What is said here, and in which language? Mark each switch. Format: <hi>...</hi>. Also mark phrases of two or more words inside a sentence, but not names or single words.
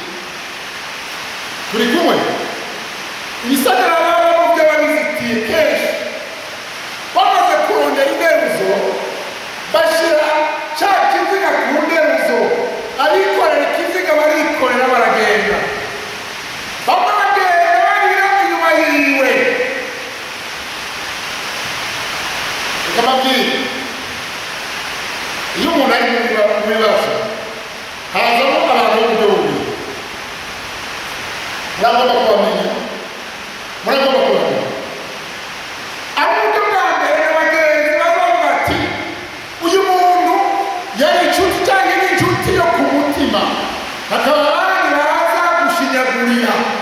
<rn>turi kumwe ibisagara barimo by'ababizitiye kenshi bamaze kurondera inderuzo bashyira cya kiziga ku nderuzo abikorera ikiziga barikorera baragenda bamwe bagenda barira inyuma yiwe ukababwira iyo umuntu ari mu bibazo hazamo abantu b'uburyo bubiri muragomba kubamenya muragomba kubamenya abuburyo bwa mbere n'abagenzi bazavuga ati uyu muntu yari inshuti cyangwa ni inshuti yo ku mutima hakaba abandi baza gushinyagurira</rn>